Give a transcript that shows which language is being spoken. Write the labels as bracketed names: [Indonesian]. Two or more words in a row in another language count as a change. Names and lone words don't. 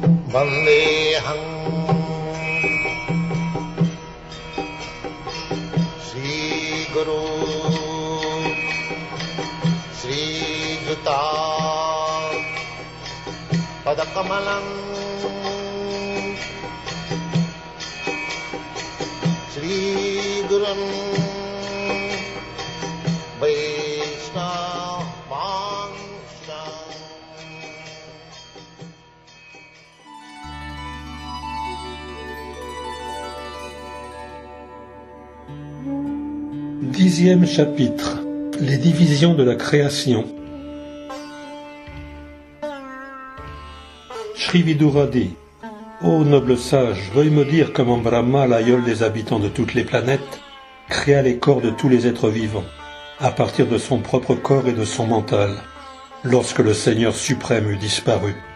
[Sanskrit] वन्देऽहं श्री गुरु श्री युत पदकमलं श्री गुरुं वैष्णव वंश. [French] Dixième chapitre. Les divisions de la création. Shri Vidura dit: Ô noble sage, veuille me dire comment Brahma, l'aïeul des habitants de toutes les planètes, créa les corps de tous les êtres vivants, à partir de son propre corps et de son mental, lorsque le Seigneur suprême eut disparu.